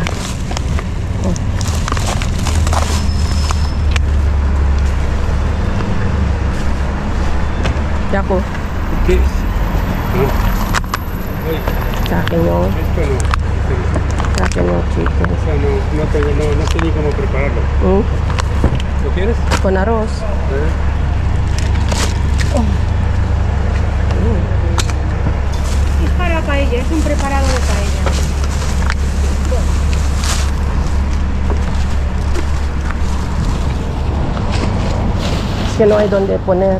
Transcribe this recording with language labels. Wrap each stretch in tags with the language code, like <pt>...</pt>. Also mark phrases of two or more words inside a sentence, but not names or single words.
<tl>Oh. Dako,</tl> <es>¿Qué es?</es> <tl>sa akin yung,</tl> <es>Esto no.</es> <tl>sa akin yung chicken.</tl> <es>O sea, no sé ni cómo prepararlo. ¿Lo quieres? Con arroz. es para paella, es un preparado de paella. Es que no hay donde poner.</es>